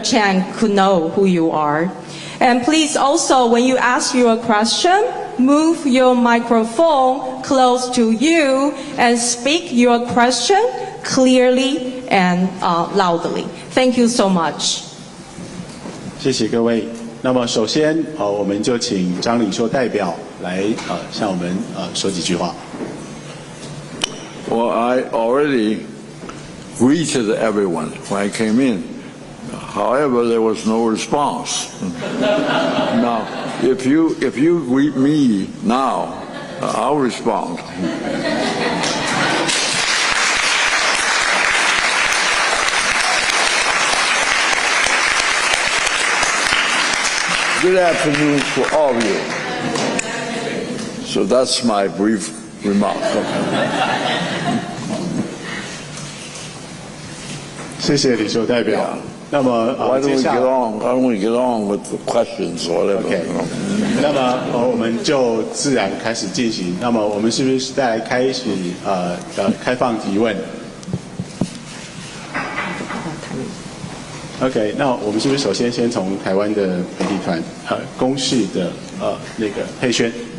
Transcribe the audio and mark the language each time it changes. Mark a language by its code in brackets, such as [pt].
[en] Chen could know who you are. And please also, when you ask your question, move your microphone close to you and speak your question clearly and loudly. Thank you so much. [zh] 谢谢各位。那么首先我们就请张领袖代表来向我们说几句话。 [en] Well, I already greeted everyone when I came in. However, there was no response. Now, if you greet me now, I'll respond. Good afternoon to all of you. So that's my brief remark. [zh] 谢谢领袖代表。那么 [en] Why don't we get on with the questions or whatever? Okay. [zh] 那么我们就自然开始进行。那么我们是不是再开始开放提问？ OK， 那我们是不是首先从台湾的媒体团公视的那个佩萱？